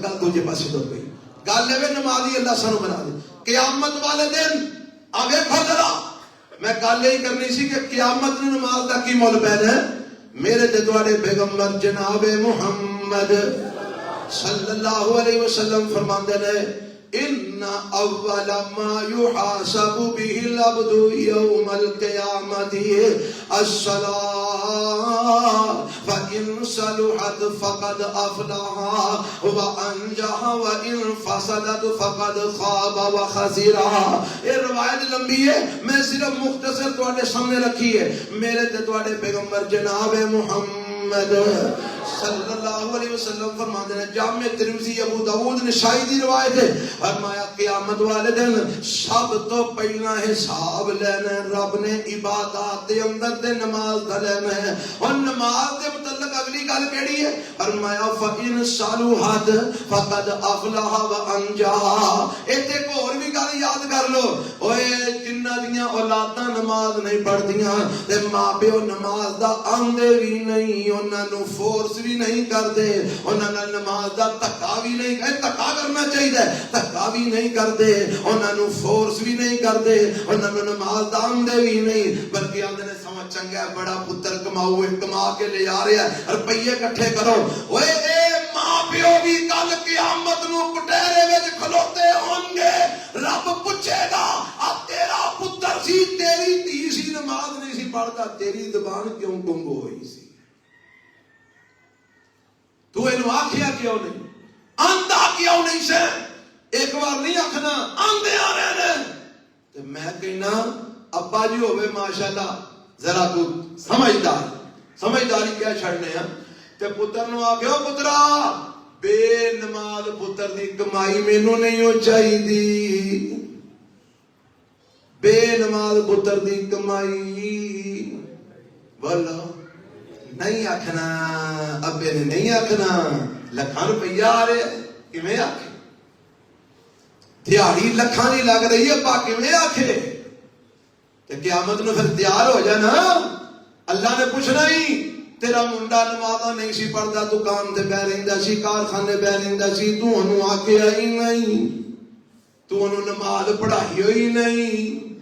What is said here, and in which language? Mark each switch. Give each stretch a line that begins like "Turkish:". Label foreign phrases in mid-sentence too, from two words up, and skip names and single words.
Punjabi: گل دوجے پاسے تو گئی، گل ہے نمازی اللہ سانو بنا دے۔ قیامت والے دن آ ویکھو ذرا، میں گل یہی کرنی سی کہ قیامت نو نماز دا کی مول پینا ہے۔ میرے تے تواڈے پیغمبر جناب محمد
Arabic: صلی اللہ علیہ وسلم
Punjabi: فرماندے نے
Arabic: ان اول ما يحاسب به العبد يوم القيامه الصلاة فإن صلحت فقد أفلح وأنجح وإن فسدت فقد خاب وخسر۔
Punjabi: یہ روایت لمبی ہے، میں صرف مختصر تواڈے سامنے رکھی ہے۔ میرے تے تواڈے پیغمبر جناب محمد
Arabic: صلی اللہ علیہ وسلم
Urdu: فرماتے ہیں،
Punjabi: جامع ترمذی ابو داؤد نسائی دی روایت ہے، فرمایا قیامت والے دن سب تو پہلا حساب لینا ہے رب نے عبادات دے اندر تے نماز دا لینا ہے۔ اور نماز دے متعلق اگلی گل کیڑی ہے؟
Arabic: فرمایا فَإِن صَلُحَتْ فَقَدْ أَفْلَحَ وَأَنجَحَ۔
Punjabi: ایتھے ایک اور بھی گل گل یاد کر لو اوے جنہ دیاں اولاداں نماز نہیں پڑھدیاں تے ماں پیو نماز دا آندے بھی نہیں انہاں نو فورس بھی نہیں کردے انہاں نال نماز دا دھکا بھی نہیں دھکا کرنا چاہیے دھکا بھی نہیں کردے انہاں نو فورس بھی نہیں کردے انہاں نو نماز دا آندے بھی نہیں بلکہ آندے نے سمجھ چنگا ہے بڑا پتر کماؤ کما کے لے آ رہا ہے روپیے کٹھے کرو اوے اے ماں پیو بھی کل قیامت نو کٹہرے وچ کھلوتے ہون گے رب پوچھے گا آ تیرا پتر سی تیری دھی سی نماز نہیں سی پڑھتا تیری زبان کیوں گنگ ہوئی سی تو اینو آکھیا کیوں نہیں آندا کیوں نہیں سے ایک بار نہیں آکھنا آندے آ رہے نے تے میں کہنا ابا جی ہوئے ماشاءاللہ ذرا تو سمجھداری کیا چھڑنے ہیں تے پتر نو آکھو پترا بے نماز پتر دی کمائی مینوں نہیں ہو چاہی دی بے نماز پتر دی کمائی بولو نہیں آکھنا ابے نے نہیں آکھنا لکھاں روپیہ آ رہے کیویں آکھے دیہڑی لکھاں دی لگ رہی ہے پا کیویں آکھے تے قیامت نو پھر تیار ہو جانا اللہ نے پوچھنا ہی تیرا منڈا نمازاں نہیں سی پڑھدا دکان تے بیٹھ رہندا سی کارخانے بیٹھ رہندا سی تو انہوں آکھیا ہی نہیں تو انہوں نماز پڑھائی ہوئی نہیں